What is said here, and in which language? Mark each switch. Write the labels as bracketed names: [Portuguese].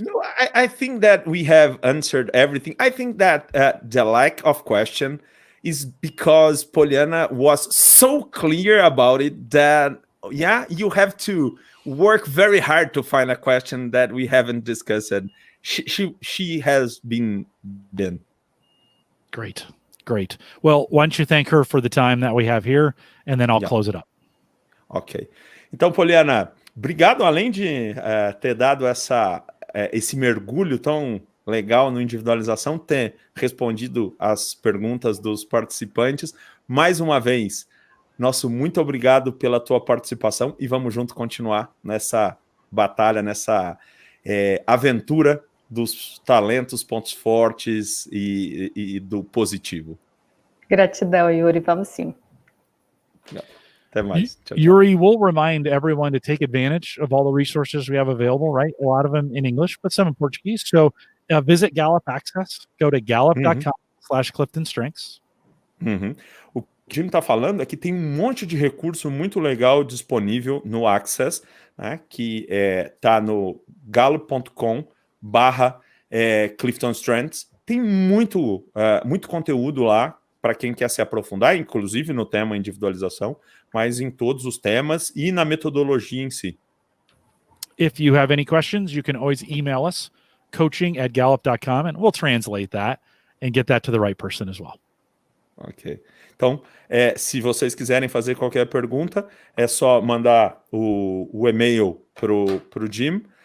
[English] No, I think that we have answered everything. I think that the lack of question is because Poliana was so clear about it that, yeah, you have to work very hard to find a question that we haven't discussed. And she has been. Great. Well, why don't you thank her for the time that we have here, and then I'll close it up. Ok. [Portuguese] Então, Poliana, obrigado, além de ter dado esse mergulho tão legal no individualização, ter respondido as perguntas dos participantes. Mais uma vez, nosso muito obrigado pela tua participação e vamos junto continuar nessa batalha, nessa aventura dos talentos, pontos fortes e do positivo. Gratidão, Yuri. Vamos sim. Até mais. Tchau, tchau. [English] Yuri, we'll remind everyone to take advantage of all the resources we have available, right? A lot of them in English, but some in Portuguese. So visit Gallup Access. Go to gallup.com/CliftonStrengths. [Portuguese] O que o Jim está falando é que tem um monte de recurso muito legal disponível no Access, né, que está no gallup.com/CliftonStrengths. Tem muito conteúdo lá para quem quer se aprofundar, inclusive no tema individualização, mas em todos os temas e na metodologia em si. [English] If you have any questions, you can always email us, coaching@gallup.com, and we'll translate that and get that to the right person as well. Ok. [Portuguese] Então, se vocês quiserem fazer qualquer pergunta, é só mandar o e-mail pro Jim.